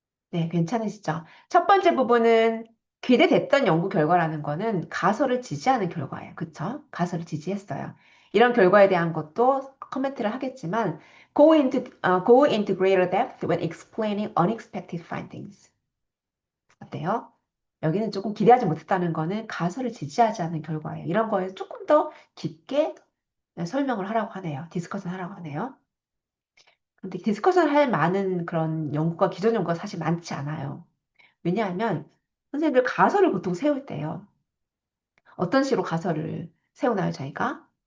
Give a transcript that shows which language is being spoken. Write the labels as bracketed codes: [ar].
[ko] 네, 괜찮으시죠? 첫 번째 부분은 기대됐던 연구 결과라는 거는 가설을 지지하는 결과예요. 그쵸? 가설을 지지했어요. 이런 결과에 대한 것도 코멘트를 하겠지만 [en] go into greater depth when explaining unexpected findings. [ko] 어때요? 여기는 조금 기대하지 못했다는 거는 가설을 지지하지 않는 결과예요. 이런 거에 조금 더 깊게 설명을 하라고 하네요. 디스커션 하라고 하네요. 근데 디스커션 할 많은 그런 연구가 기존 연구가 사실 많지 않아요. 왜냐하면 선생님들 가설을 보통 세울 때요. 어떤 식으로 가설을 세우나요, 저희가?